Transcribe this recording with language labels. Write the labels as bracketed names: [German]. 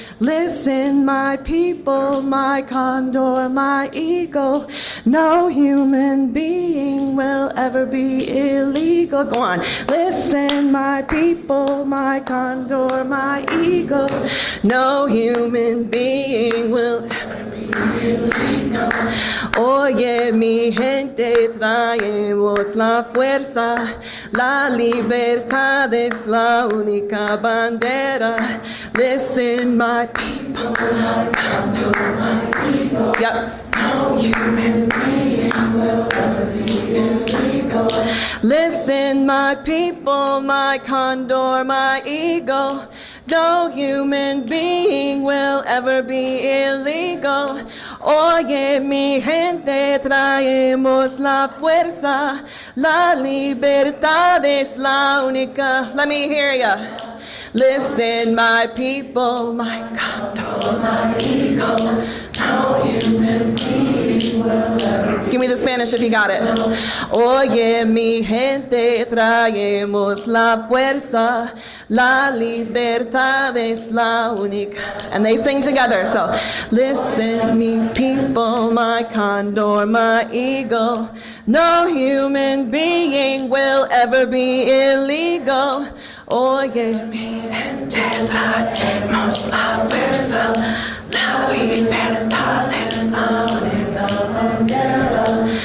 [English] Listen, my people, my condor, my eagle. No human being will ever be illegal. Go on. Listen, my people, my condor, my eagle. No human being will ever be illegal. [Spanish] Oye, mi gente, traemos la fuerza. La libertad es la única bandera. [English] Listen, my people, my condor, my eagle. Yep. No human being will ever be illegal. Listen, my people, my condor, my eagle. No human being will ever be illegal. [Spanish] Oye, mi gente, traemos la fuerza. La libertad es la única. [English] Let me hear ya. Listen, my people, my condor, my eagle, no human being will ever. Give me the Spanish if you got it. [Spanish] Oye, mi gente, traemos la fuerza, la libertad es la única. [English] And they sing together, so listen, mi people, my condor, my eagle, no human being will ever be illegal. [Spanish] Oye, mi gente, traemos la fuerza, la libertad es la única bandera.